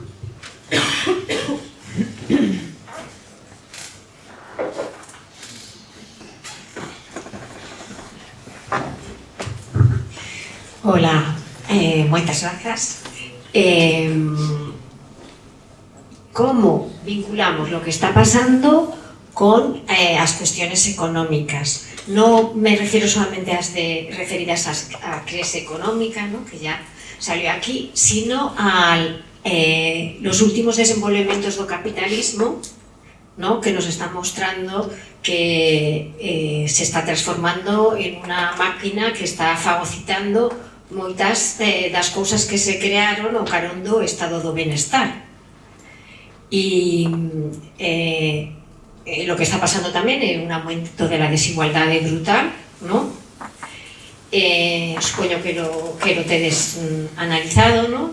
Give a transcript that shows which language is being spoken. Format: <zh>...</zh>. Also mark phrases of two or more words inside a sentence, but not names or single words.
<gl>Hola, moitas grazas.</gl> <es>Como vinculamos lo que está pasando con as cuestiones económicas? No me refiero solamente a las referidas a crisis económica, ¿no?, que ya salió aquí, sino a los últimos</es> <gl>desenvolvimentos do capitalismo,</gl> <es>¿no?, que nos está mostrando que se está transformando en una máquina que está fagocitando</es> <gl>moitas das cousas que se crearon ao carón do estado do benestar.</gl> <es>E lo que está pasando</es> <gl>tamén é</gl> <es>un aumento de la desigualdade brutal, ¿no?</es> <gl>Supoño que lo tedes analizado, ¿no?</gl>